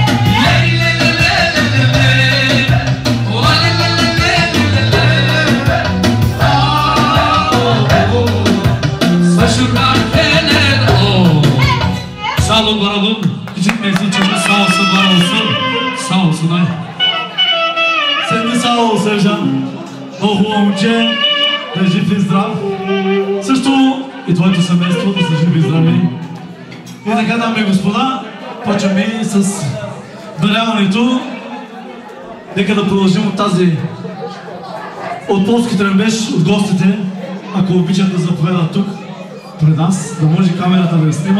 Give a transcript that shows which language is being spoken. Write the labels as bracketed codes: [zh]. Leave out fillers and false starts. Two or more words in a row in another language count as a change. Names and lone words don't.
[tr] Sağ olun, var olun. Küçük Mesih çocuğu sağ olsun, var olsun. Sağ olsun ay. Sen de sağ ol Сержан. [bg] Много хубаво момче, да е жив и здрав. Също и твоето семейство да са живи и здрави. И така, дами и господа, почваме с даряването. Нека да продължим от тази, от полски тръмбеж, от гостите, ако обичат да заповедат тук пред нас, да може камерата да я снима.